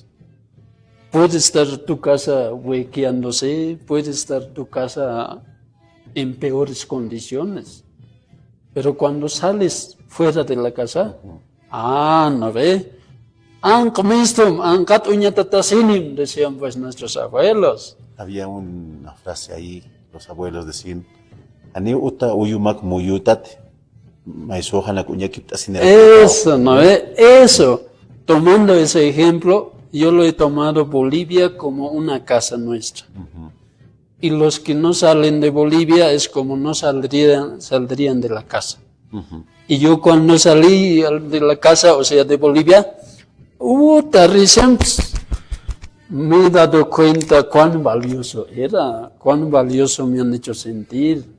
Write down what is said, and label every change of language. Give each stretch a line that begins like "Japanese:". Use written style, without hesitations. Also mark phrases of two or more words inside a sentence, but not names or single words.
Spanish: Puede estar tu casa huequeándose, puede estar tu casa en peores condiciones. Pero cuando sales fuera de la casa, no ve, decían pues nuestros abuelos. Había una frase ahí, los abuelos decían,
Aymara: Ani uta uyumak muyutate.
Spanish: Eso, ¿no ve? Eso. Tomando ese ejemplo, yo lo he tomado Bolivia como una casa nuestra. Y los que no salen de Bolivia es como no saldrían de la casa. Y yo cuando salí de la casa, o sea, de Bolivia, recién me he dado cuenta cuán valioso era, cuán valioso me han hecho sentir.